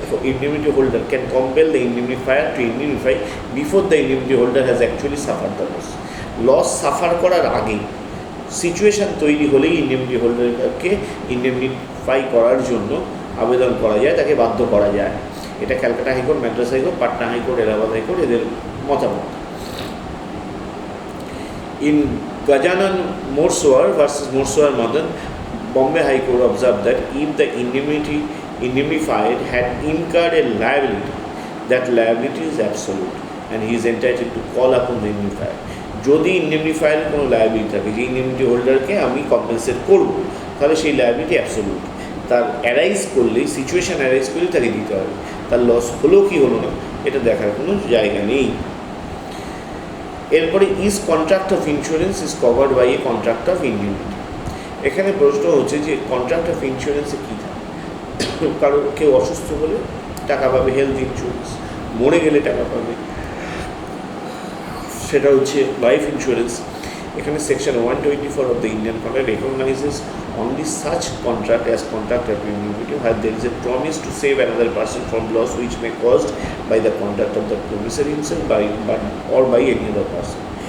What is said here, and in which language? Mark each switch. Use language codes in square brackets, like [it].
[en] indemnity holder can compel the indemnifier to indemnify before the indemnity holder has actually suffer the loss [bn] suffer করার আগেই situation তৈরি হলেই indemnity হোল্ডারকে ইন্ডেমনিফাই করার জন্য আবেদন করা যায়, তাকে বাধ্য করা যায়। এটা Calcutta high court, Madras high court, Patna high court, Allahabad high court, এদের মতামত। [en] In Gajanan Morswar versus Morswar Madan, Bombay High Court observed that if the indemnified had incurred a liability, that liability is absolute and he is entitled to call upon the indemnifier. [bn] যদি ইন্ডেমনিফায়ারের কোনো liability থাকে, যে indemnity হোল্ডারকে আমি compensate করবো, তাহলে সেই liability absolute. তার arise করলেই, সিচুয়েশান অ্যারাইজ করলেই তাকে দিতে হবে। তার লস হলো কি হলো না এটা দেখার কোনো জায়গা নেই। [en] এরপরে is contract of insurance is covered by a contract of indemnity. [bn] এখানে প্রশ্ন হচ্ছে যে কন্ট্রাক্ট অফ ইন্স্যুরেন্সে কী থাকে। কারণ কেউ অসুস্থ হলে টাকা পাবে, হেলথ ইন্স্যুরেন্স, মরে গেলে টাকা পাবে, সেটা হচ্ছে লাইফ ইন্স্যুরেন্স। [en] এখানে section 124 of the Indian contract recognizes only such contract as contract of indemnity where there is a promise to save another person from loss which may caused by the conduct of the promissory himself or by any other person.